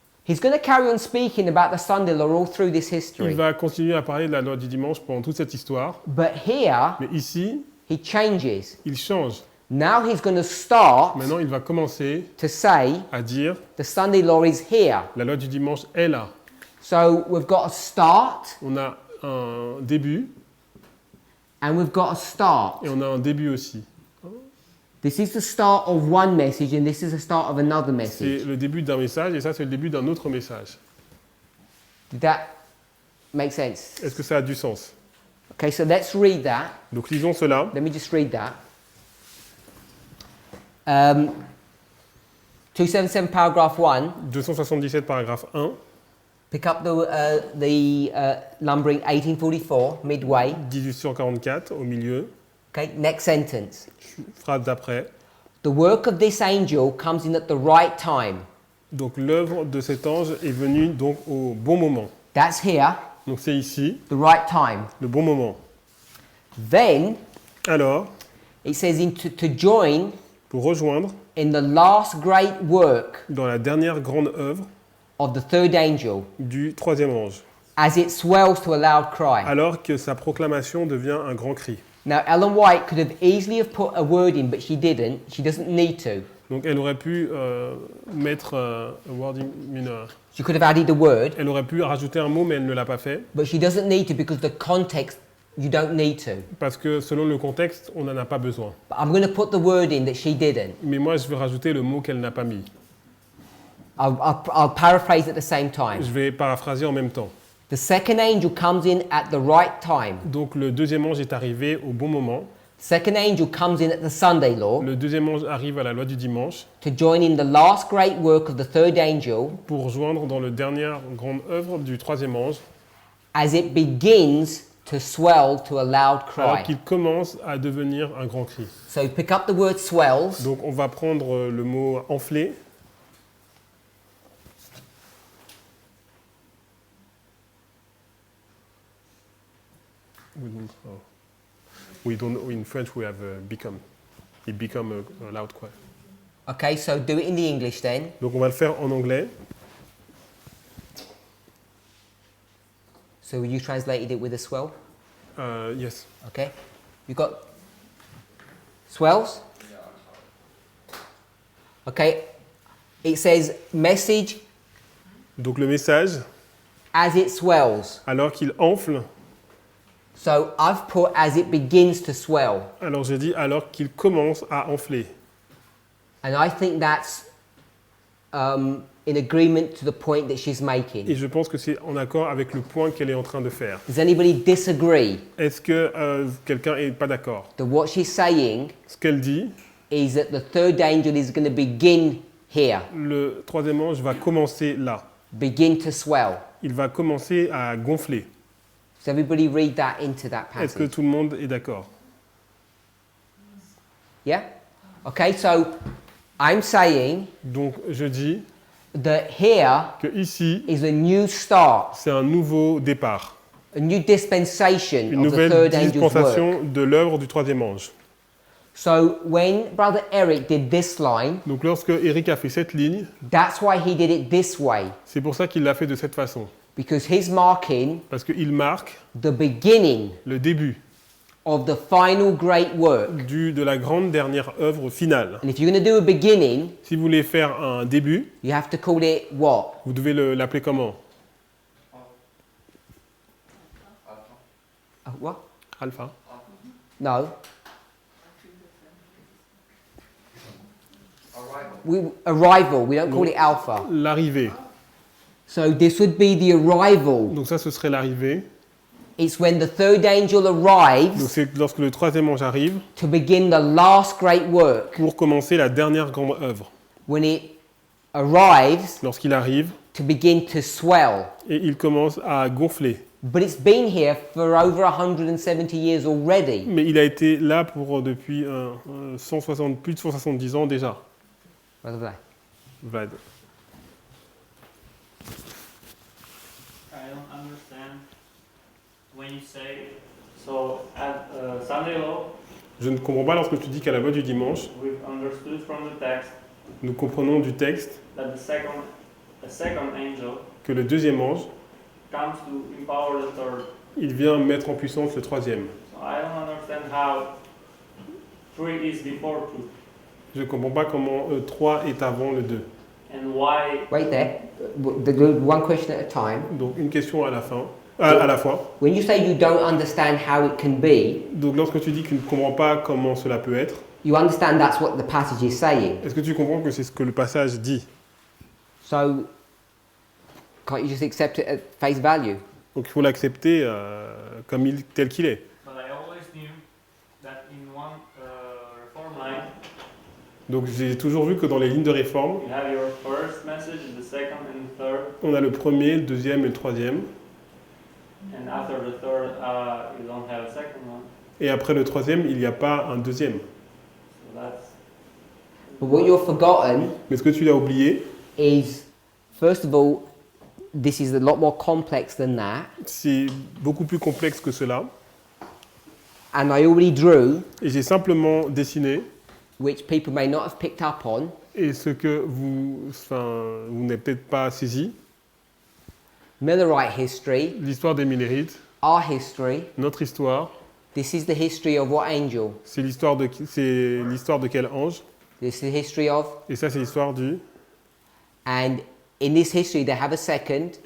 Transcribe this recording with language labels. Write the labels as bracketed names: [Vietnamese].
[English] He's going to carry on speaking about the Sunday law all through this [French] Il [English] history. [French] va continuer à parler de la loi du dimanche pendant toute cette histoire. [English] But here, [French] Mais ici, [English] he changes. [French] il change. [English] Now he's going to start [French] Maintenant, il va commencer [English] to say, [French] à dire, [English] the Sunday law is here. [French] la loi du dimanche est là. [English] So we've got a start [French] On a un début [English] and we've got a start. [French] et on a un début aussi. [English] This is the start of one message and this is the start of another [French] C'est [English] message. [French] le début d'un message et ça, c'est le début d'un autre message. [English] Did that make sense? [French] Est-ce que ça a du sens? [English] Okay, so let's read that. [French] Donc lisons cela. [English] Let me just read that. 277 paragraph 1. [French] 277 paragraphe 1, [English] Pick up the numbering 1844, midway. [French] 1844 au milieu. [English] Okay, next sentence. [French] Phrase d'après. [English] The work of this angel comes in at the right time. [French] Donc l'œuvre de cet ange est venue donc au bon moment. [English] That's here, [French] Donc c'est ici, [English] the right time. [French] le bon moment. [English] Then [French] Alors, [English] it says to join [French] pour rejoindre [English] in the last great work [French] dans la dernière grande œuvre [English] of the third angel [French] du troisième ange, [English] as it swells to a loud cry. [French] alors que sa proclamation devient un grand cri. [English] Now Ellen White could have easily have put a word in, but she didn't. She doesn't need to. [French] Donc elle aurait pu mettre [English] a word She could have added a word, [French] elle aurait pu rajouter un mot, mais elle ne l'a pas fait, [English] but she doesn't need to because the context, you don't need to. [French] parce que selon le contexte, on n'en a pas besoin. [English] But I'm going to put the word in that she didn't. [French] Mais moi, je vais rajouter le mot qu'elle n'a pas mis. [English] I'll paraphrase at the same time. [French] Je vais paraphraser en même temps. [English] The second angel comes in at the right time. [French] Donc le deuxième ange est arrivé au bon moment. [English] Second angel comes in at the Sunday law [French] Le deuxième ange arrive à la loi du dimanche [English] to join in the last great work of the third angel [French] pour joindre dans la dernière grande œuvre du troisième ange, [English] as it begins to swell to a loud [French] alors [English] cry. [French] qu'il commence à devenir un grand cri. [English] So pick up the word swells. [French] Donc on va prendre le mot enflé. [English] We don't. In French, we have become. It become a loud cry. Okay, so do it in the English then. [French] Donc on va le faire en anglais. [English] So you translated it with a swell. Yes. Okay. You got swells? Okay. It says message [French] Donc le message, [English] as it swells. [French] alors qu'il enfle, [English] So I've put as it begins to swell. [French] alors j'ai dit alors qu'il commence à enfler. [English] And I think that's in agreement to the point that she's making. [French] Et je pense que c'est en accord avec le point qu'elle est en train de faire. [English] Does anybody disagree [French] Est-ce que quelqu'un n'est pas d'accord? [English] that what she's saying [French] Ce qu'elle dit, [English] is that the third angel is going to begin here, [French] le troisième ange va commencer là. [English] begin to swell? [French] Il va commencer à gonfler. [English] Does everybody read that into that [French] Est-ce que [English] passage? [French] tout le monde est d'accord? [English] Yeah? Okay, so I'm saying [French] Donc je dis [English] that here [French] que ici, [English] is a new start, [French] c'est un nouveau départ, [English] a new dispensation [French] une [English] of the [French] nouvelle [English] third angel's work. [French] dispensation de l'œuvre du troisième ange. [English] So when Brother Eric did this line, [French] Donc lorsque Eric a fait cette ligne, [English] that's why he did it this way, [French] c'est pour ça qu'il l'a fait de cette façon. [English] because he's marking [French] Parce qu'il marque [English] the beginning [French] le début [English] of the final great work. [French] de la grande dernière œuvre finale. [English] And if you're going to do a beginning, [French] Si vous voulez faire un début, [English] you have to call it what? vous devez l'appeler comment? What? Alpha. No. Arrival. We don't call it alpha. [French] L'arrivée. [English] So this would be the arrival. [French] Donc ça, ce serait l'arrivée. [English] It's when the third angel [French] Donc [English] arrives [French] c'est lorsque le troisième ange arrive [English] to begin the last great work. [French] pour commencer la dernière grande œuvre. [English] When it arrives [French] Lorsqu'il arrive [English] to begin to swell. [French] et il commence à gonfler. [English] But it's been here for over 170 years already. [French] Mais il a été là pour depuis 160, plus de 170 ans déjà. [English] Brother Black. Vlad. I don't understand when you say, so at Sunday law, [French] Je ne comprends pas lorsque tu dis qu'à la loi du dimanche, [English] we've understood from the text [French] nous comprenons du texte [English] that the second angel [French] que le deuxième ange, [English] comes to empower the third. [French] il vient mettre en puissance le troisième. [English] So I don't understand how 3 is before 2 [French] Je ne comprends pas comment 3 est avant le 2. [English] and why. Wait there. One question at a time. [French] Donc une question à la fin, à la fois. [English] When you say you don't understand how it can be, [French] Donc lorsque tu dis que tu ne comprends pas comment cela peut être, [English] you understand that's what the passage is saying. [French] est-ce que tu comprends que c'est ce que le passage dit? [English] So, can't you just accept it at face value? [French] Donc il faut l'accepter tel qu'il est. [English] But I always knew that in one reform line, [French] Donc j'ai toujours vu que dans les lignes de réforme, [English] you have your first message, the second and the third, [French] on a le premier, le deuxième et le troisième. [English] and after the third, you don't have a second one. [French] Et après le troisième, il n'y a pas un deuxième. [English] So that's But what you've forgotten [French] Mais ce que tu as oublié, [English] is, first of all, this is a lot more complex than that. [French] c'est beaucoup plus complexe que cela. [English] And I already drew, [French] Et j'ai simplement dessiné, [English] which people may not have picked up on, [French] et ce que vous n'avez peut-être pas saisi, [English] Millerite history, [French] l'histoire des Millérites, [English] our history. [French] notre histoire, [English] This is the history of what angel? [French] c'est l'histoire de quel ange, [English] This is the history of, [French] et ça c'est l'histoire du... [English] and in this history they have a second,